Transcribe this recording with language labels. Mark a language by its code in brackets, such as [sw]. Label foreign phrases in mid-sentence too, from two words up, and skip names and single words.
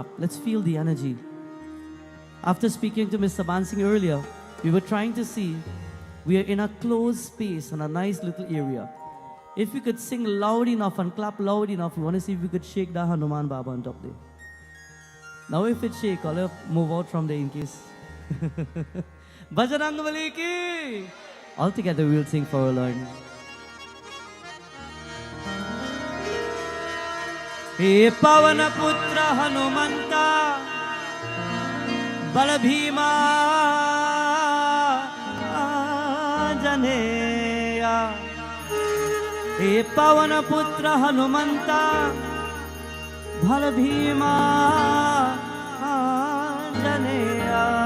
[en] Let's feel the energy. After speaking to Mr. Bansingh earlier, we were trying to see we are in a closed space in a nice little area. If we could sing loud enough and clap loud enough, we want to see if we could shake the Hanuman Baba on top there. Now if it shake, I'll move out from there in case. [hi] बजरंग बली की! [en] All together we'll sing for our Lord. [sa] हे पवन पुत्र हनुमन्त बल भीम जानेय. हे पवन पुत्र हनुमन्त बल भीम जानेय.